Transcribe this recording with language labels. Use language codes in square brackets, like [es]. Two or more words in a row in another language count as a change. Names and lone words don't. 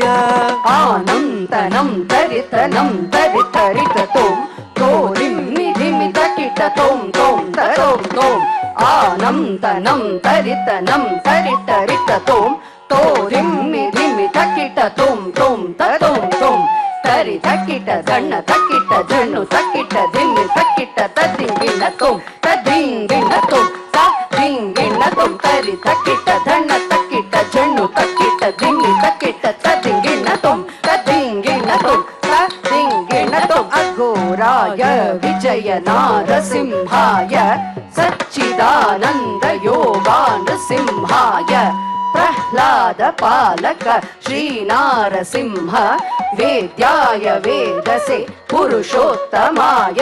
[sa] ಆನಂತನಂ ತರಿತನಂ ತರಿತರಿತತೋಂ ತೋರಿಂ ನಿಧಿಮಿತ ಕಿಟ ತೋಂ ತೋಂ ತರೋಂ ತೋಂ ಆನಂತನಂ ತರಿತನಂ ತರಿತರಿತತೋಂ ತೋರಿಂ ನಿಧಿಮಿತ ಕಿಟ ತೋಂ ತೋಂ ತರೋಂ ತೋಂ ತರಿ ತಕ್ಕಿಟ ದಣ್ಣ ತಕ್ಕಿಟ ಜಣ್ಣು ತಕ್ಕಿಟ ದಿಮ್ಮಿ ತಕ್ಕಿಟ ತದಿಂಗಿಣ ತೋಂ ತದಿಂಗಿಣ ತೋಂ ತದಿಂಗಿಣ ತೋಂ ತರಿ ತಕ್ಕಿಟ ದಣ್ಣ ತಕ್ಕಿಟ ಜಣ್ಣು ತಕ್ಕಿಟ ದಿಮ್ಮಿ ತಕ್ಕಿಟ ತದಿಂಗಿಣ ತೋಂ ತದಿಂಗಿಣ ತೋಂ ತದಿಂಗಿಣ ತೋಂ ಅಘೋರಾಯ ವಿಜಯ ನಾರಸಿಂಹಾಯ ಸಚ್ಚಿದಾನಂದ ಯೋಗಾ ನೃಸಿಂಹಾಯ ಪ್ರಹ್ಲಾದ ಪಾಲಕ ಶ್ರೀನಾರಸಿಂಹ ವೇದ್ಯಾಯ ವೇದಸೆ ಪುರುಷೋತ್ತಮಾಯ